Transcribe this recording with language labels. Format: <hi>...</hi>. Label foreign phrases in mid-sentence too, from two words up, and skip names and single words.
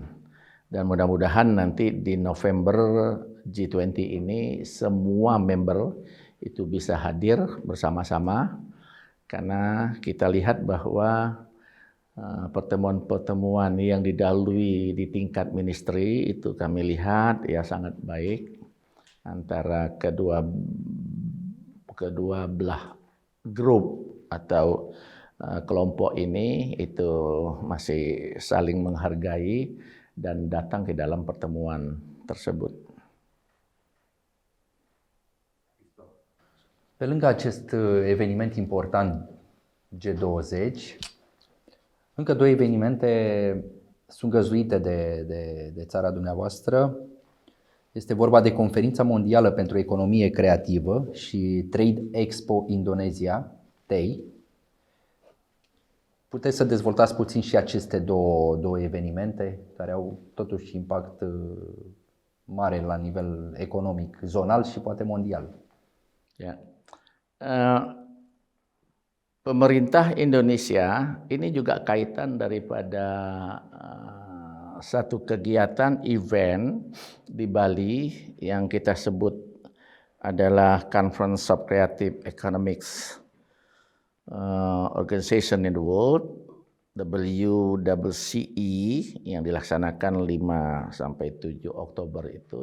<id>Dan mudah-mudahan nanti di November G20 ini semua member itu bisa hadir bersama-sama, karena kita lihat bahwa pertemuan-pertemuan yang didahului di tingkat ministry itu kami lihat ya sangat baik antara kedua belah grup atau kelompok ini itu masih saling menghargai dan datang ke dalam pertemuan tersebut.</id> <ro>Pe lângă acest eveniment important G20, încă două evenimente sunt găzduite de țara dumneavoastră. Este vorba de Conferința Mondială pentru Economie Creativă și Trade Expo Indonesia, TEI. Puteți să dezvoltați puțin și aceste două evenimente care au totuși impact mare la nivel economic, zonal și poate mondial.</ro> <id>Ya. Pemerintah Indonesia ini juga kaitan daripada satu kegiatan event di Bali yang kita sebut adalah Conference of Creative Economics Organization in the World, WCCE, yang dilaksanakan 5 sampai 7 Oktober itu.</id>